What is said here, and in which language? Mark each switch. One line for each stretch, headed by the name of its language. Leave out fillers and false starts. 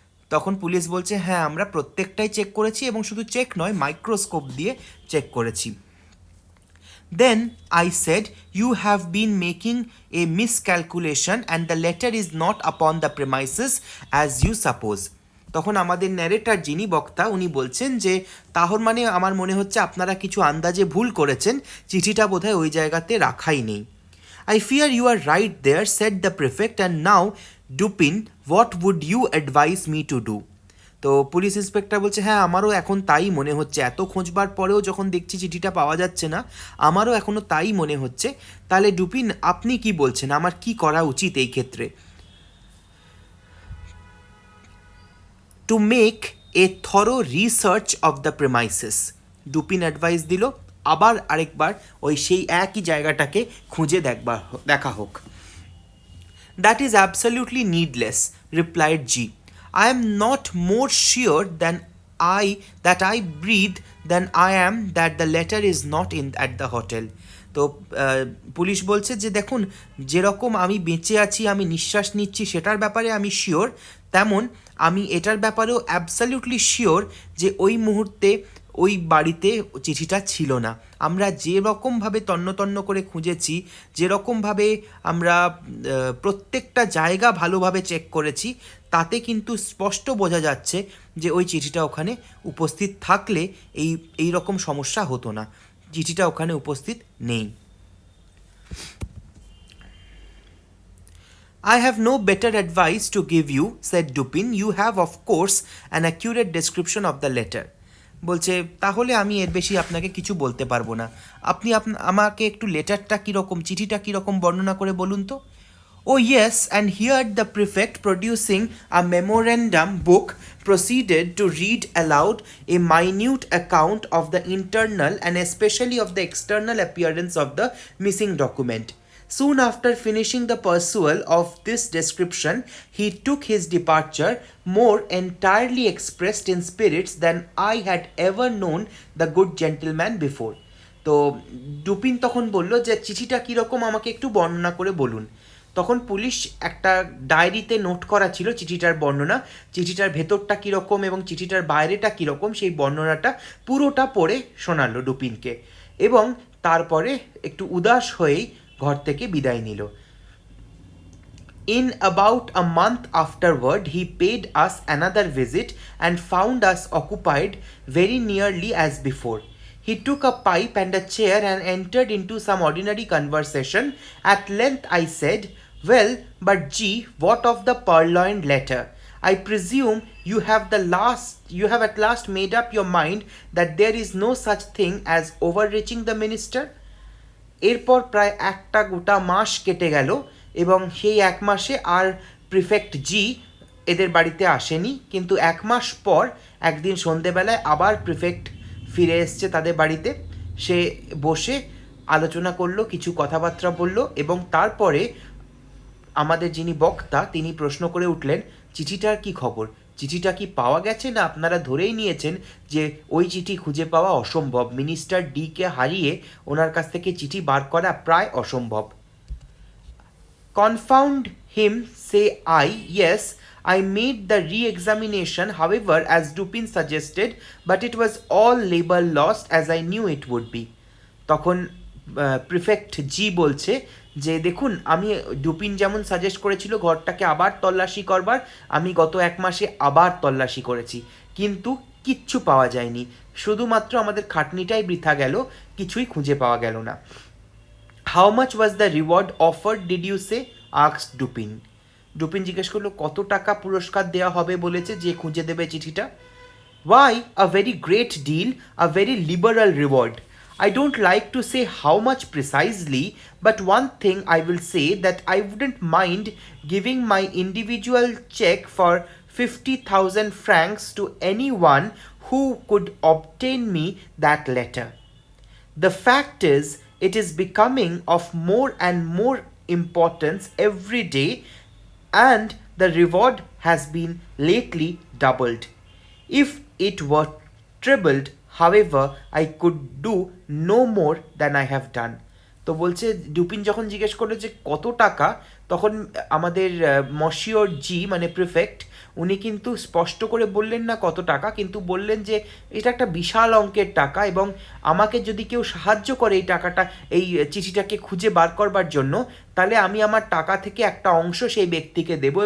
Bangla: তখন পুলিশ বলছে হ্যাঁ, আমরা প্রত্যেকটাই চেক করেছি এবং শুধু চেক নয়, মাইক্রোস্কোপ দিয়ে চেক করেছি।
English: Then I said, you have been making a miscalculation and the letter is not upon the premises as you suppose.
Bangla: তখন আমাদের ন্যারেটার যিনি বক্তা উনি বলছেন যে তাহর মানে আমার মনে হচ্ছে আপনারা কিছু আন্দাজে ভুল করেছেন, চিঠিটা বোধহয় ওই জায়গাতে রাখাই নেই।
English: I fear you are right there, said the prefect, and now, Dupin, what would you advise me to do?
Bangla: তো পুলিশ ইন্সপেক্টর বলছে হ্যাঁ, আমারও এখন তাই মনে হচ্ছে, এত খোঁজবার পরেও যখন দেখছি চিঠিটা পাওয়া যাচ্ছে না, আমারও এখনও তাই মনে হচ্ছে। তাহলে ডুপিন, আপনি কি বলছেন, আমার কি করা উচিত এই ক্ষেত্রে?
English: to make a thorough research of the premises,
Bangla: Dupin advice দিল আবার আরেকবার ওই সেই একই জায়গাটাকে খুঁজে দেখা হোক।
English: That is absolutely needless, replied he. I am not more sure that I breathe than I am that the letter is not at the hotel.
Bangla: তো পুলিশ বলছে যে দেখুন, যেরকম আমি বেঁচে আছি, আমি নিঃশ্বাস নিচ্ছি সেটার ব্যাপারে আমি শিওর, তেমন আমি এটার ব্যাপারেও অ্যাবসলিউটলি শিওর যে ওই মুহূর্তে ওই বাড়িতে চিঠিটা ছিল না। আমরা যেরকমভাবে তন্ন করে খুঁজেছি, যেরকমভাবে আমরা প্রত্যেকটা জায়গা ভালোভাবে চেক করেছি, তাতে কিন্তু স্পষ্ট বোঝা যাচ্ছে যে ওই চিঠিটা ওখানে উপস্থিত থাকলে এই রকম সমস্যা হতো না। চিঠিটা ওখানে উপস্থিত নেই।
English: I have no better advice to give you, said Dupin. You have, of course, an accurate description of the letter.
Bangla: বলছে তাহলে আমি এর বেশি আপনাকে কিছু বলতে পারবো না। আপনি আমাকে একটু লেটারটা কীরকম, চিঠিটা কীরকম বর্ণনা করে বলুন তো।
English: Oh yes, and here the prefect, producing a memorandum book, proceeded to read aloud a minute account of the internal and especially of the external appearance of the missing document. Soon after finishing the perusal of this description, he took his departure, more entirely expressed in spirits than I had ever known the good gentleman before.
Bangla: তো Dupin তখন বলল যে চিঠিটা কীরকম আমাকে একটু বর্ণনা করে বলুন। তখন পুলিশ একটা ডায়েরিতে নোট করা ছিল চিঠিটার বর্ণনা, চিঠিটার ভেতরটা কীরকম এবং চিঠিটার বাইরেটা কীরকম, সেই বর্ণনাটা পুরোটা পড়ে শোনালো ডুপিনকে, এবং তারপরে একটু উদাস হয়েই ঘর থেকে বিদায় নিল।
English: In about a month afterward, he paid us another visit and found us occupied very nearly as before. He took a pipe and a chair and entered into some ordinary conversation. At length I said, well, but gee, what of the purloined letter? I presume you have at last made up your mind that there is no such thing as overreaching the minister?
Bangla: এরপর প্রায় একটা গোটা মাস কেটে গেল এবং সেই এক মাসে আর প্রিফেক্ট জি এদের বাড়িতে আসেনি, কিন্তু এক মাস পর একদিন সন্ধেবেলায় আবার প্রিফেক্ট ফিরে এসছে তাদের বাড়িতে। সে বসে আলোচনা করলো, কিছু কথাবার্তা বলল, এবং তারপরে আমাদের যিনি বক্তা তিনি প্রশ্ন করে উঠলেন চিঠিটার কি খবর, চিঠিটা কি পাওয়া গেছে, না আপনারা ধরেই নিয়েছেন যে ওই চিঠি খুঁজে পাওয়া অসম্ভব? মিনিস্টার ডিকে হারিয়ে ওনার কাছ থেকে চিঠি বার করা প্রায় অসম্ভব।
English: Confound him, say I. Yes, I made the re-examination, however, as Dupin suggested, but it was all labor lost, as I knew it would be.
Bangla: তখন প্রিফেক্ট জি বলছে যে দেখুন, আমি ডুপিন যেমন সাজেস্ট করেছিল ঘরটাকে আবার তল্লাশি করবার, আমি গত 1 মাসে আবার তল্লাশি করেছি, কিন্তু কিচ্ছু পাওয়া যায়নি, শুধুমাত্র আমাদের খাটনিটাই বৃথা গেল, কিছুই খুঁজে পাওয়া গেল না।
English: How much was the reward offered did you say, asked Dupin.
Bangla: Dupin জিজ্ঞেস করলো কত টাকা পুরস্কার দেওয়া হবে বলেছে যে খুঁজে দেবে চিঠিটা।
English: Why, a very great deal, a very liberal reward. I don't like to say how much precisely, but one thing I will say that I wouldn't mind giving my individual check for 50,000 francs to anyone who could obtain me that letter. The fact is, it is becoming of more and more importance every day, and the reward has been lately doubled. If it were trebled, however, I could do no more than I have done.
Bangla: তো বলছে, Dupin যখন জিজ্ঞেস করলো যে কত টাকা, তখন আমাদের মশিওর জি মানে প্রিফেক্ট, উনি কিন্তু স্পষ্ট করে বললেন না কত টাকা, কিন্তু বললেন যে এটা একটা বিশাল অঙ্কের টাকা, এবং আমাকে যদি কেউ সাহায্য করে এই টাকাটা, এই চিঠিটাকে খুঁজে বার করবার জন্য, তাহলে আমি আমার টাকা থেকে একটা অংশ সেই ব্যক্তিকে দেবো।